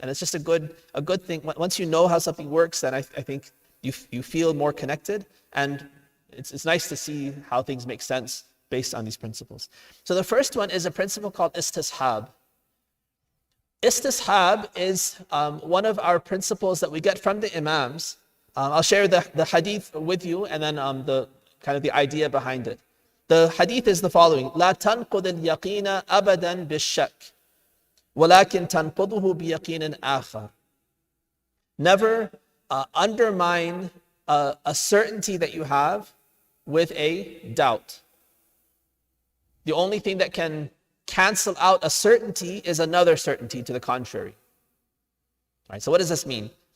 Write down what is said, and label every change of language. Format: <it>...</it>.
<en>And it's just a good thing. Once you know how something works, then I think you feel more connected, and it's nice to see how things make sense based on these principles. So the first one is a principle called Istazhab. Istazhab is one of our principles that we get from the Imams. I'll share the hadith with you, and then the kind of the idea behind it. The hadith is the following:</en> <ar>لا تنقض اليقين أبدا بالشك ولكن تنقضه بيقين آخر.</ar> <en>Never undermine a certainty that you have with a doubt. The only thing that can cancel out a certainty is another certainty to the contrary. All right, so what does this mean?</en>